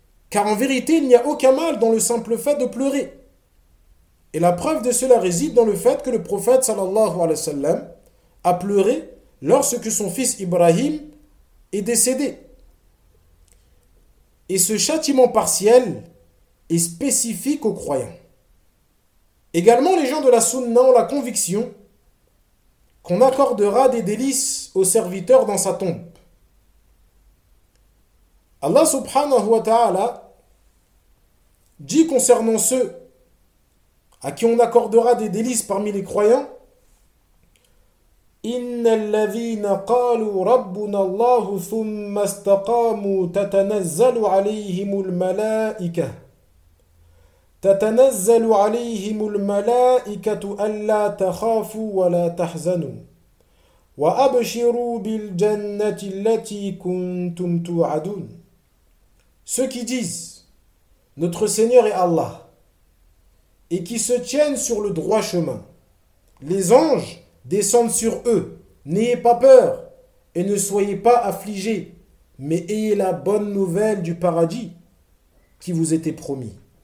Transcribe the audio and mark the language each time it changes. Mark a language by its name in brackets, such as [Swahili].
[French] Car en vérité, il n'y a aucun mal dans le simple fait de pleurer. Et la preuve de cela réside dans le fait que le prophète sallallahu alayhi wa sallam a pleuré lorsque son fils Ibrahim est décédé. Et ce châtiment partiel est spécifique aux croyants. Également, les gens de la sunna ont la conviction qu'on accordera des délices aux serviteurs dans sa tombe. Allah subhanahu wa ta'ala dit concernant ceux à qui on accordera des délices parmi les croyants, [Arabic] إِنَّ الَّذِينَ قَالُوا رَبُّنَا اللَّهُ ثُمَّ اسْتَقَامُوا تَتَنَزَّلُ عَلَيْهِمُ الْمَلَائِكَةُ أَلَّا تَخَافُوا وَلَا تَحْزَنُوا وَأَبْشِرُوا بِالْجَنَّةِ الَّتِي كُنْتُمْ تُوعَدُونَ. [French] Ceux qui disent « Notre Seigneur est Allah » et qui se tiennent sur le droit chemin, les anges descendent sur eux, n'ayez pas peur et ne soyez pas affligés, mais ayez la bonne nouvelle du paradis qui vous était promis.